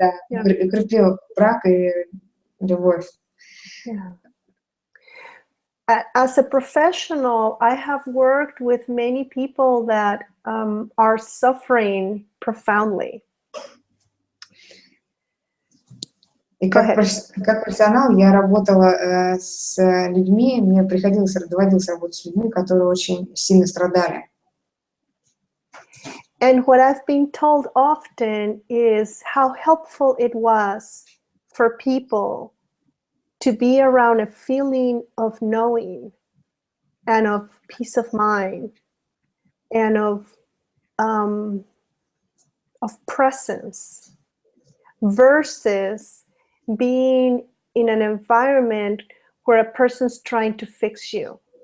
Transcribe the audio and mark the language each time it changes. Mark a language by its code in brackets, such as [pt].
[ru] укрепил брак и любовь. [en] Yeah. As a professional, I have worked with many people that are suffering profoundly. [ru] И как профессионал я работала с людьми, мне доводилось работать с людьми, которые очень сильно страдали. [en] And what I've been told often is how helpful it was for people to be around a feeling of knowing and of peace of mind and of presence versus being in an environment where a person's trying to fix you.